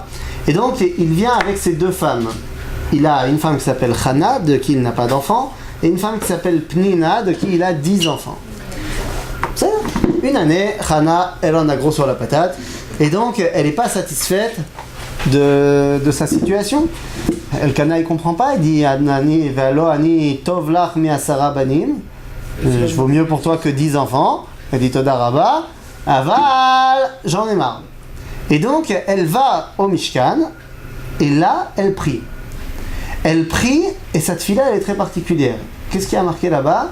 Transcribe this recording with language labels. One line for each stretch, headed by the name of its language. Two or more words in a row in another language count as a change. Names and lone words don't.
French: Et donc, il vient avec ses 2 femmes. Il a une femme qui s'appelle Hannah, de qui il n'a pas d'enfant, et une femme qui s'appelle Pnina, de qui il a 10 enfants. C'est une année, Hana, elle en a gros sur la patate, et donc elle n'est pas satisfaite de sa situation. Elkana il comprend pas, il dit
Hebrew: אנני והלא אני טוב לך מי עשרה בנים.
French: Je vaux mieux pour toi que 10 enfants. Elle dit
Hebrew: תודה רבה, אבל,
French: j'en ai marre. Et donc elle va au Mishkan et là elle prie. Elle prie et cette fille-là elle est très particulière. Qu'est-ce qu'il y a marqué là-bas?